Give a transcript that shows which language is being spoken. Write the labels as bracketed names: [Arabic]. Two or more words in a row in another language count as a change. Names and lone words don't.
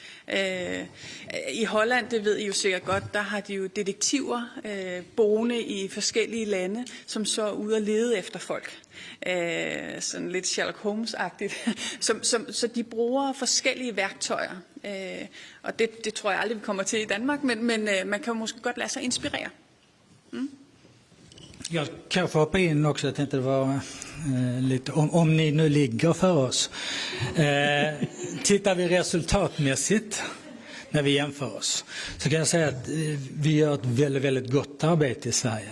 [Danish] I Holland, det ved I jo sikkert godt, der har de jo detektiver boende i forskellige lande, som så er ude og lede efter folk. Sådan lidt Sherlock Holmes-agtigt. Så de bruger forskellige værktøjer. Og det tror jeg aldrig, vi kommer til i Danmark, men man kan måske godt lade sig inspirere. [Swedish] Jag kan få hoppa in också, jag tänkte det var lite, om ni nu ligger för oss. Tittar vi resultatmässigt när vi jämför oss, så kan jag säga att vi gör ett väldigt, väldigt gott arbete i Sverige.